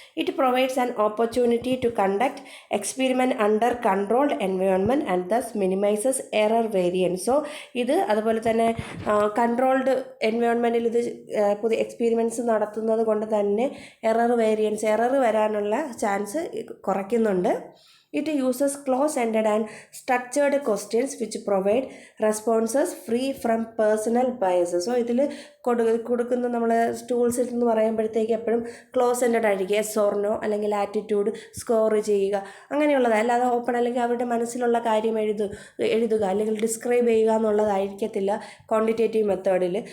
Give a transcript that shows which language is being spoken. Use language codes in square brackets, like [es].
[en] It provides an opportunity to conduct experiment under controlled environment and thus minimises error variance. [ml] So അതുപോലെ തന്നെ controlled എൻവയോൺമെൻറ്റിൽ പുതിയ experiments നടത്തുന്നത് കൊണ്ട് തന്നെ എറർ വരാനുള്ള chance കുറയ്ക്കുന്നുണ്ട്. [en] It uses close-ended and structured questions which provide responses free from personal biases. [ml] So ഇതിൽ കൊടുക്കുന്ന നമ്മൾ ടൂൾസ് എന്ന് പറയുമ്പോഴത്തേക്ക് എപ്പോഴും ക്ലോസ് എൻഡഡ് ആയിരിക്കും. യെസ് ഓർ നോ അല്ലെങ്കിൽ ആറ്റിറ്റ്യൂഡ് സ്കോർ ചെയ്യുക അങ്ങനെയുള്ളത്, അല്ലാതെ ഓപ്പൺ അല്ലെങ്കിൽ അവരുടെ മനസ്സിലുള്ള കാര്യം എഴുതുക അല്ലെങ്കിൽ ഡിസ്ക്രൈബ് ചെയ്യുക എന്നുള്ളതായിരിക്കത്തില്ല ക്വാണ്ടിറ്റേറ്റീവ് മെത്തേഡിൽ.